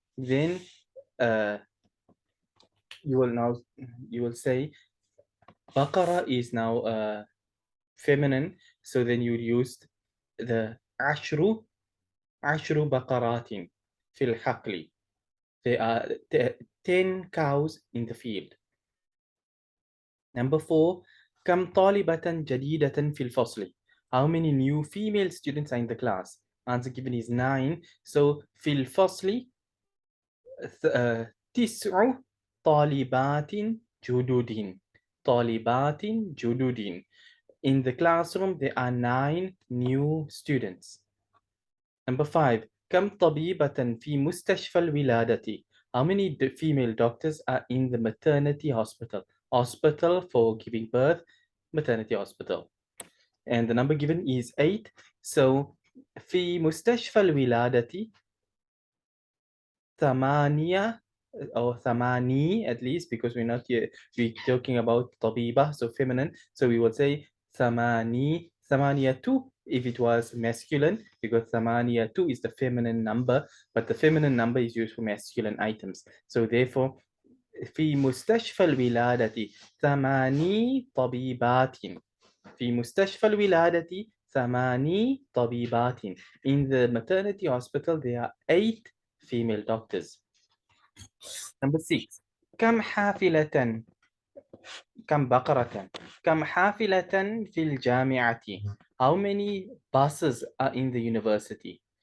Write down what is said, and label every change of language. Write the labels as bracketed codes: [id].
[en] Then you will say baqara is now feminine, so then you use the [ar] ashru baqaratin fil haqli. [en] There are 10 cows in the field. Number 4, [ar] كم طالبة جديدة في الفصل, [en] how many new female students are in the class? Answer given is 9. [ar] So في الفصل تسع طالبات جدد. طالبات جدد. [en] In the classroom, there are 9 new students. Number 5, [ar] كم طبيبة في مستشفى الولادة, [en] how many female doctors are in the maternity hospital? Hospital for giving birth, maternity hospital. And the number given is 8. So [ar] في مستشفى الولادة ثمانية, [en] or [ar] ثماني [en] at least, because we're not yet we're talking about طبيبة, so feminine. So we would say ثمانية if it was masculine, because ثمانية is the feminine number, but the feminine number is used for masculine items. So therefore, [ar] في مستشفى الولادة ثماني طبيبات. في مستشفى الولادة ثماني طبيبات. [en] In the maternity hospital, there are 8 female doctors. Number 6, [ar] كم حافلة, كم بقرة, كم حافلة في الجامعة, [en] how many buses are in the university?